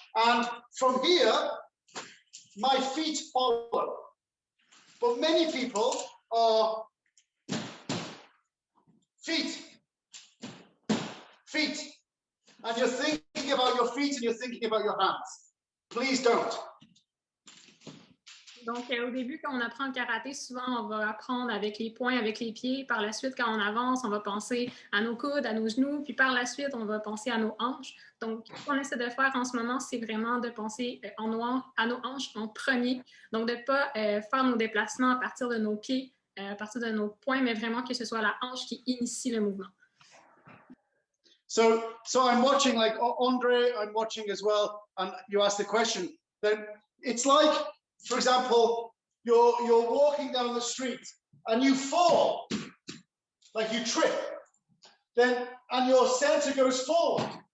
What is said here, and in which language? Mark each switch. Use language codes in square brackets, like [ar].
[en] And from here, my feet follow. But many people are feet. And you're thinking about your feet and you're thinking about your hands. Please don't. [fr] Donc, au début, quand on apprend le karaté, souvent, on va apprendre avec les poings, avec les pieds. Par la suite, quand on avance, on va penser à nos coudes, à nos genoux. Puis par la suite, on va penser à nos hanches. Donc, ce qu'on essaie de faire en ce moment, c'est vraiment de penser à nos hanches en premier. Donc, de ne pas faire nos déplacements à partir de nos pieds, à partir de nos poings, mais vraiment que ce soit la hanche qui initie le mouvement. [en] So I'm watching, like Andre, I'm watching as well, and you asked the question. Then it's like, for example, you're walking down the street and you fall, like you trip, and your center goes forward.